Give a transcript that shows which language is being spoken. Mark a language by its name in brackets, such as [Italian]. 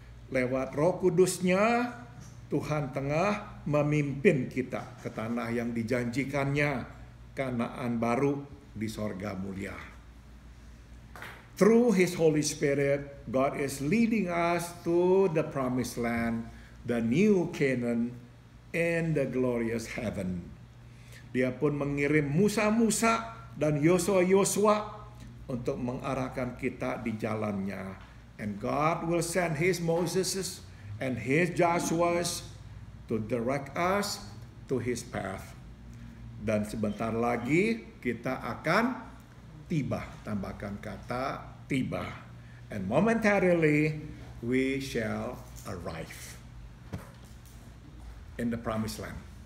[Indonesian] Lewat Roh Kudus-Nya, Tuhan tengah memimpin kita ke tanah yang dijanjikannya, Kanaan baru di sorga mulia. [English] Through His Holy Spirit, God is leading us to the promised land, the new Canaan, and the glorious heaven. [Indonesian] Dia pun mengirim Musa dan Yosua untuk mengarahkan kita di jalannya. [English] And God will send His Moses and His Joshuas to direct us to His path. [Indonesian] Dan sebentar lagi kita akan tiba, tambahkan kata tiba. [English] And momentarily we shall arrive in the promised land.